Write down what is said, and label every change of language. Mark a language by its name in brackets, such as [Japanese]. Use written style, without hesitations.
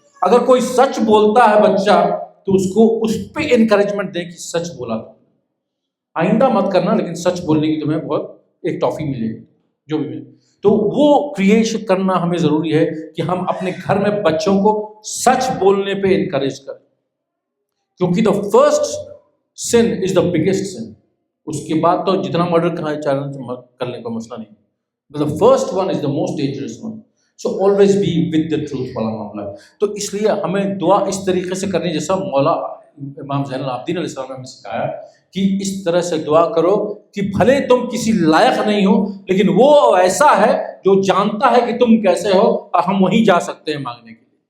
[Urdu] اگر کوئی سچ بولتا ہے بچہ تو اس کو اس پہ انکریجمنٹ دے کہ سچ بولا تو آئندہ مت کرنا، لیکن سچ بولنے کی تمہیں بہت ایک ٹافی ملے گی جو بھی ملے. تو وہ کریشن کرنا ہمیں ضروری ہے کہ ہم اپنے گھر میں بچوں کو سچ بولنے پہ انکریج کریں، کیونکہ [English] The first son is the biggest son. [Urdu] اس کے بعد تو جتنا مرڈر کرنے کا مسئلہ نہیں. [English] The first one is the most dangerous one. So always be with the truth [Urdu] والا معاملہ ہے. تو اس لیے ہمیں دعا اس طریقے سے کرنی جیسا مولا امام زین العابدین علیہ السلام نے ہمیں سکھایا کہ اس طرح سے دعا کرو کہ بھلے تم کسی لائق نہیں ہو لیکن وہ ایسا ہے جو جانتا ہے کہ تم کیسے ہو اور ہم وہیں جا سکتے ہیں مانگنے کے لیے.